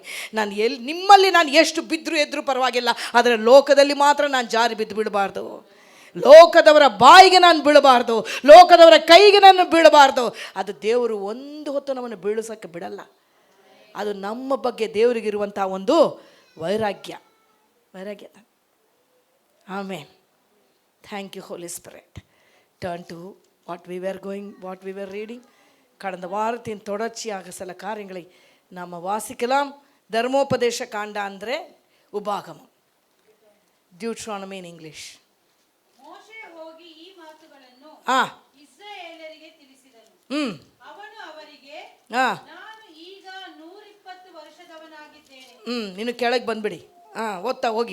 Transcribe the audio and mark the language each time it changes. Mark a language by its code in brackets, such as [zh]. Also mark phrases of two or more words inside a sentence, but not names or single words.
[kn] ನಾನು ನಿಮ್ಮಲ್ಲಿ ನಾನು ಎಷ್ಟು ಬಿದ್ದರೂ ಎದ್ದರೂ ಪರವಾಗಿಲ್ಲ, ಆದರೆ ಲೋಕದಲ್ಲಿ ಮಾತ್ರ ನಾನು ಜಾರಿ ಬಿದ್ದು ಬಿಡಬಾರ್ದು, ಲೋಕದವರ ಬಾಯಿಗೆ ನಾನು ಬೀಳಬಾರ್ದು, ಲೋಕದವರ ಕೈಗೆ ನಾನು ಬೀಳಬಾರ್ದು. ಅದು ದೇವರು ಒಂದು ಹೊತ್ತು ನಮ್ಮನ್ನು ಬೀಳಿಸೋಕ್ಕೆ ಬಿಡಲ್ಲ. ಅದು ನಮ್ಮ ಬಗ್ಗೆ ದೇವರಿಗಿರುವಂಥ ಒಂದು ವೈರಾಗ್ಯ. ಆಮೇನ್. [en] Thank you Holy Spirit. Turn to what we were reading. [ta] கடந்த வாரத்தின் தொடர்ச்சியாக சில காரியங்களை நாம் வாசிக்கலாம். தர்மோபதேச காண்ட [kn] ಅಂದರೆ ಉಪಾಗಮಂ, ಡ್ಯೂಟ್ರಾನಮಿ [en] in English. [kn] ಇಸ್ರಾಯೇಲರಿಗೆ ತಿಳಿಸಿದನು. ಅವನು ಅವರಿಗೆ, ನಾನು ಈಗ 120 ವರ್ಷದವನಾಗಿದ್ದೇನೆ. ನೀನು ಕೆಳಗೆ ಬಂದ್ಬಿಡಿ. ಓದ್ತಾ ಹೋಗಿ.